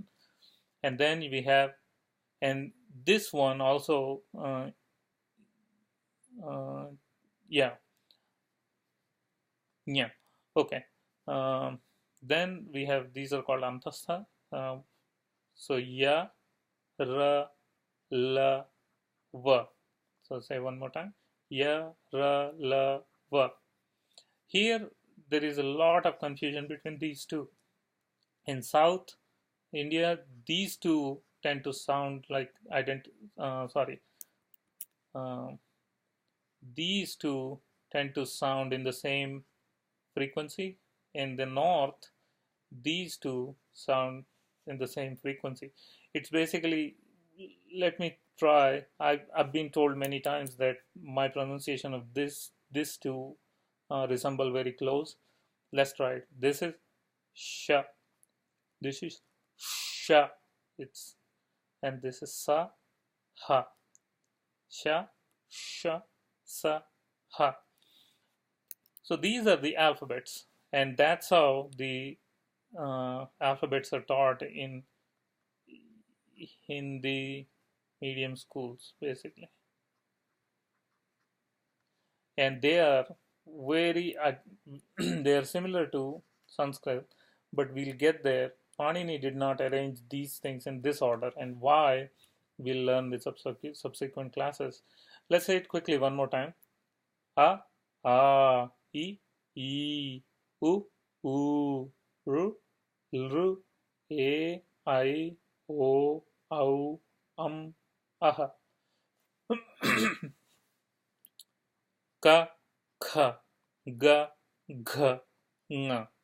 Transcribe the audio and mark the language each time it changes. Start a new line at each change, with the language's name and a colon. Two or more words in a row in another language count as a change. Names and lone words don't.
English: And then we have, and this one also, yeah, yeah, okay. Then we have, these are called antastha.
Sanskrit: So ya, ra, la, va.
English: So say one more time.
Sanskrit: Ya, ra, la, va.
English: Here there is a lot of confusion between these two. In South India, these two tend to sound like uh, these two tend to sound in the same frequency. In the North, these two sound in the same frequency. It's basically, let me try. I've been told many times that my pronunciation of this two resemble very close. Let's try it. This is sha. This is sha. It's And this is sa, ha.
Sanskrit: Sha, sha, sa, ha.
English: So these are the alphabets, and that's how the alphabets are taught in the medium schools, basically. And they are very they are similar to Sanskrit, but we'll get there. Panini did not arrange these things in this order, and why we'll learn with subsequent classes. Let's say it quickly one more time.
Sanskrit: A, a, e, u, u, ru, ru, e, I, o, au, aha. Ka, kha, ga, gha, nga.